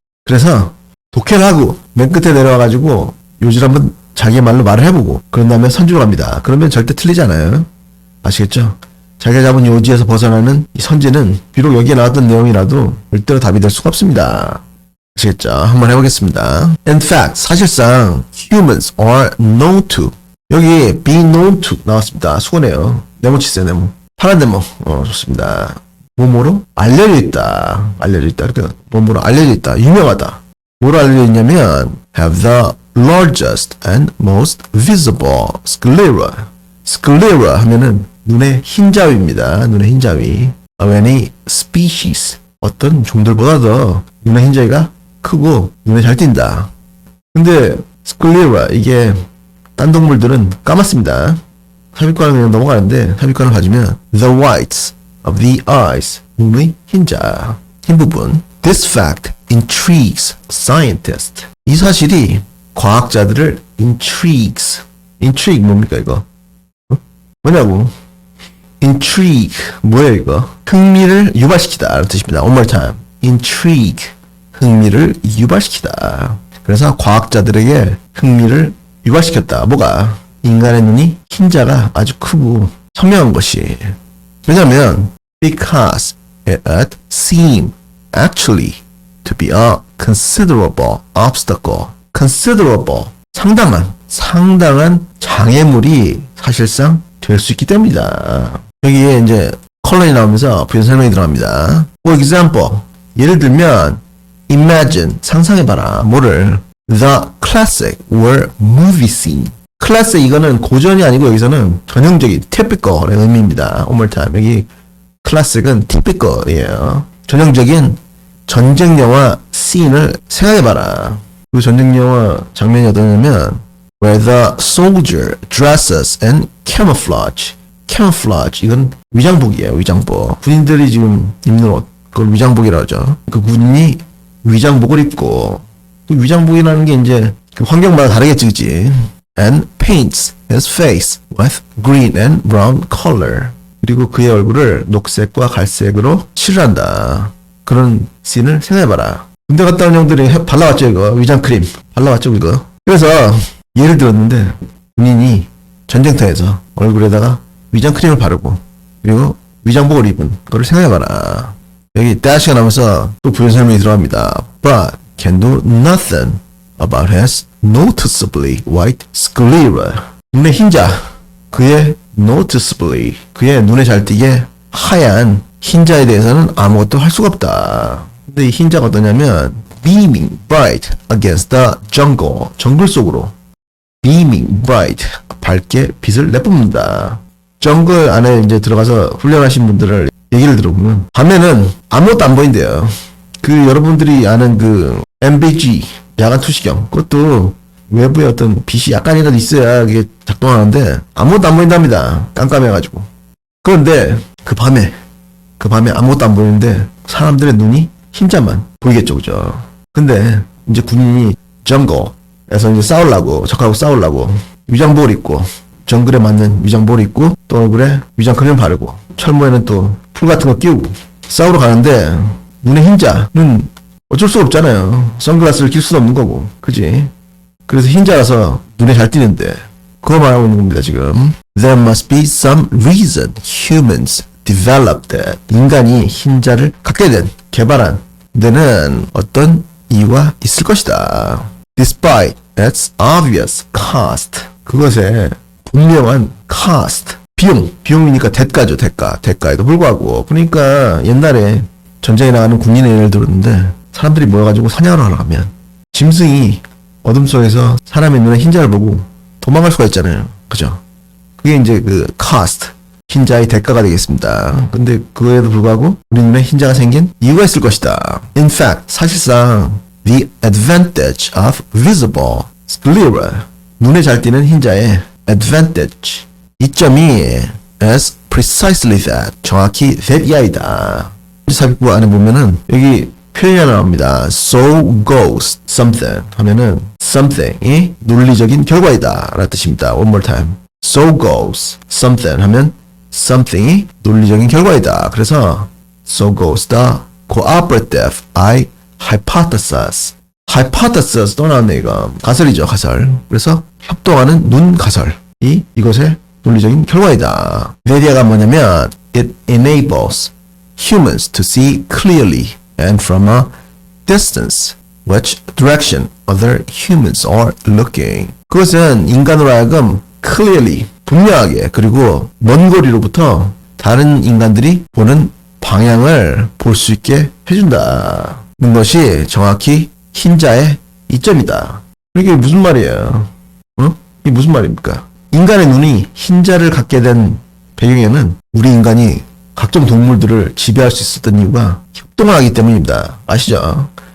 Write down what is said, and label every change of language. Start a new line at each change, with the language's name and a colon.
Korean: 그래서 독해를 하고 맨 끝에 내려와가지고 요지를 한번 자기 말로 말을 해보고 그런 다음에 선주로 갑니다. 그러면 절대 틀리지 않아요. 아시겠죠? 자기가 잡은 요지에서 벗어나는 이 선지는 비록 여기에 나왔던 내용이라도 절대로 답이 될 수가 없습니다. 아시겠죠? 한번 해보겠습니다.
English: In fact, 사실상 humans are known to.
Korean: 여기
English: be known to
Korean: 나왔습니다. 수고네요. 네모 치세요, 네모. 파란 네모. 좋습니다. 뭐뭐로? 알려져 있다. 알려져 있다. 그러니까 뭐뭐로 알려져 있다. 유명하다. 뭐로 알려져 있냐면
English: have the largest and most visible sclera.
Korean: sclera 하면은 눈의 흰자위입니다. 눈의 흰자위.
English: of any species.
Korean: 어떤 종들보다도 눈의 흰자위가 크고 눈에 잘 띈다. 근데 스클레라 이게 딴 동물들은 까맣습니다. 삽입관은 그냥 넘어가는데 삽입관을 봐주면
English: the whites of the eyes,
Korean: 눈의 흰자, 흰 부분.
English: This fact intrigues scientists.
Korean: 이 사실이 과학자들을
English: intrigues.
Korean: intrigue 뭡니까 이거? 뭐냐고? intrigue 뭐예요 이거? 흥미를 유발시키다 라는 뜻입니다.
English: One more time.
Korean: intrigue 흥미를 유발시키다. 그래서 과학자들에게 흥미를 유발시켰다. 뭐가? 인간의 눈이 흰자가 아주 크고 선명한 것이.
English: 왜냐면 because it seemed actually to be a considerable obstacle.
Korean: considerable 상당한 장애물이 사실상 될 수 있기 때문이다. 여기에 이제 컬러이 나오면서 부연 설명이 들어갑니다.
English: For example,
Korean: 예를 들면 imagine, 상상해봐라.
English: 뭐를? The classic or movie scene.
Korean: classic 이거는 고전이 아니고 여기서는 전형적인 typical의 의미입니다.
English: One more time.
Korean: 여기 classic은 typical이에요. 전형적인 전쟁 영화 scene을 생각해봐라. 그 전쟁 영화 장면이 어떠냐면
English: where the soldier dresses in camouflage.
Korean: camouflage 이건 위장복이에요. 위장복. 군인들이 지금 입는 옷 그걸 위장복이라고 하죠. 그 군인이 위장복을 입고 또 위장복이라는 게 이제 그 환경마다 다르겠지 그치?
English: and paints his face with green and brown color.
Korean: 그리고 그의 얼굴을 녹색과 갈색으로 칠한다. 그런 씬을 생각해봐라. 군대 갔다 온 형들이 발라왔죠 이거. 위장크림 발라왔죠 이거. 그래서 예를 들었는데 군인이 전쟁터에서 얼굴에다가 위장크림을 바르고 그리고 위장복을 입은 그걸 생각해봐라. 여기 대시가 나오면서 또 부연 설명이 들어갑니다.
English: But can do nothing about his noticeably white sclera.
Korean: 눈의 흰자, 그의 noticeably, 그의 눈에 잘 띄게 하얀 흰자에 대해서는 아무것도 할 수가 없다. 근데 이 흰자가 어떠냐면
English: beaming bright against the jungle.
Korean: 정글 속으로
English: beaming bright,
Korean: 밝게 빛을 내뿜는다. 정글 안에 이제 들어가서 훈련하신 분들을 얘기를 들어보면 밤에는 아무것도 안 보인대요. 그 여러분들이 아는 그 MBG 야간 투시경 그것도 외부에 어떤 빛이 약간이라도 있어야 이게 작동하는데 아무것도 안 보인답니다. 깜깜해가지고. 그런데 그 밤에 아무것도 안 보이는데 사람들의 눈이 흰자만 보이겠죠, 그죠? 근데 이제 군인이 정글에서 이제 적하고 싸우려고 위장복을 입고 정글에 맞는 위장복을 입고 또 얼굴에 위장크림 바르고 철모에는 또 풀 같은 거 끼우고 싸우러 가는데 눈에 흰자는 어쩔 수 없잖아요. 선글라스를 낄 수는 없는 거고, 그지? 그래서 흰자라서 눈에 잘 띄는데 그거 말하고 있는 겁니다, 지금.
English: There must be some reason humans developed that.
Korean: 인간이 흰자를 갖게 된, 개발한 데는 어떤 이유가 있을 것이다.
English: Despite its obvious cost.
Korean: 그것에 분명한 cost. 비용이니까 대가죠, 대가에도 불구하고. 그러니까 옛날에 전쟁에 나가는 군인의 예를 들었는데 사람들이 모여가지고 사냥을 하러 가면 짐승이 어둠 속에서 사람의 눈에 흰자를 보고 도망갈 수가 있잖아요. 그죠? 그게 이제 그 cost, 흰자의 대가가 되겠습니다. 근데 그에도 불구하고 우리 눈에 흰자가 생긴 이유가 있을 것이다.
English: In fact, 사실상 the advantage of visible sclera,
Korean: 눈에 잘 띄는 흰자의
English: advantage, 이점이 is precisely that, 정확히 that 이하이다.
Korean: 삽입구 안에 보면은 여기 표현이 하나 나옵니다.
English: So goes something
Korean: 하면은 something이 논리적인 결과이다 라는 뜻입니다.
English: One more time. So goes something
Korean: 하면 something이 논리적인 결과이다.
English: 그래서 so goes the cooperative hypothesis.
Korean: hypothesis 또 나왔네 이거. 가설이죠, 가설. 그래서 협동하는 눈 가설이 이것의 논리적인 결과이다. 메디아가 뭐냐면
English: it enables humans to see clearly and from a distance which direction other humans are looking.
Korean: 그것은 인간으로 하여금 clearly, 분명하게, 그리고 먼 거리로부터 다른 인간들이 보는 방향을 볼 수 있게 해준다는 것이 정확히 흰자의 이점이다. 이게 무슨 말이에요? 이게 무슨 말입니까? 인간의 눈이 흰자를 갖게 된 배경에는 우리 인간이 각종 동물들을 지배할 수 있었던 이유가 협동을 하기 때문입니다. 아시죠?